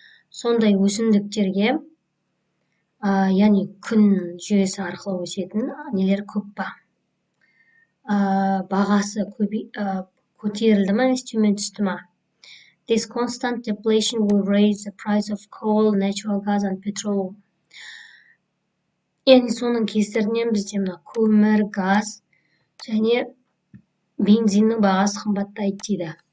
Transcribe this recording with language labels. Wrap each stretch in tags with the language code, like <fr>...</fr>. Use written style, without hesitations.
<kk>Сондай өсімдіктерге, яғни күн жүйесі арқылы өсетін нелер көп па? Бағасы көтерілді ма, төмен түсті ма?</kk> <en>This constant deflation will raise the price of coal, natural gas and petroleum.</en> <kk>Яғни соның кесірінен бізде мына көмір, газ және бензиннің бағасы қымбаттайды дейді.</kk>